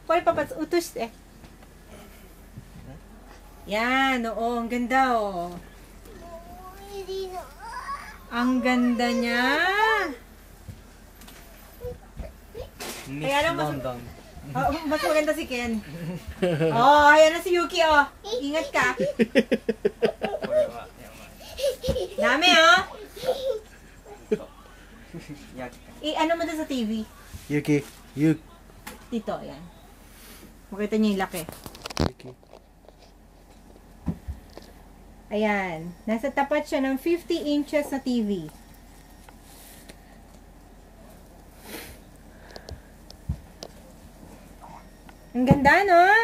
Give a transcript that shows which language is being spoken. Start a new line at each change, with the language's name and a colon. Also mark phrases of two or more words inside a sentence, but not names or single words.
Filipino: Pwede utos eh. Yan, oo. Ang ganda, oh. Momoiri no. Ang ganda niya! Miss Kaya lang London. Oh, mas maganda si Ken. Oh, ayan na si Yuki, oh. Ingat ka.
Japanese: これはやばい。
Filipino: Dami, oh. やっ Ano mo doon sa TV? Yuki. Dito, ayan. Makita niyo yung laki. Yuki. Ayan. Nasa tapat siya ng 50 inches na TV. Ang ganda, no?